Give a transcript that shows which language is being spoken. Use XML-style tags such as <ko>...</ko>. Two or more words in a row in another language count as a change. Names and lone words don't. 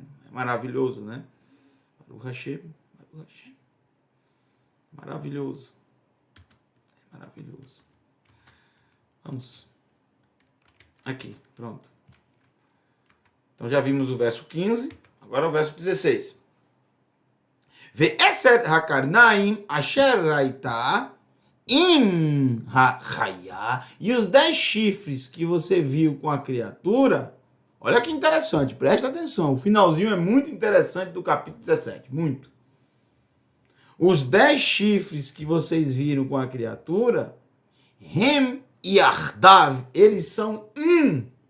<pt>É maravilhoso, né? Maravilhoso. Maravilhoso. Vamos. Aqui, pronto. Então já vimos o verso 15, agora o verso 16.</pt> <he>ועשר הקרנים אשר ראית עם החיה,</he> <pt>e os 10 chifres que você viu com a criatura. Olha que interessante, presta atenção. O finalzinho é muito interessante do capítulo 17. Muito. Os 10 chifres que vocês viram com a criatura, Hem e Ardav, eles são um.</pt>